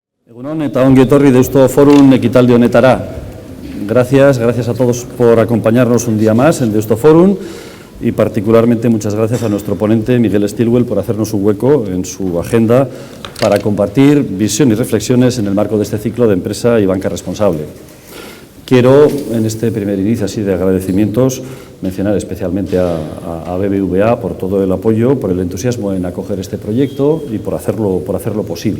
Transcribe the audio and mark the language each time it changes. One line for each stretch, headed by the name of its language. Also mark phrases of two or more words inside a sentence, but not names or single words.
Basque: Egunon eta ongi etorri Deusto Forum ekitaldi honetara.
Spanish: Gracias a todos por acompañarnos un día más en Deusto Forum y particularmente muchas gracias a nuestro ponente Miguel Stilwell por hacernos un hueco en su agenda para compartir visión y reflexiones en el marco de este ciclo de empresa y banca responsable. Quiero, en este primer inicio así de agradecimientos, mencionar especialmente a BBVA por todo el apoyo, por el entusiasmo en acoger este proyecto y por hacerlo posible.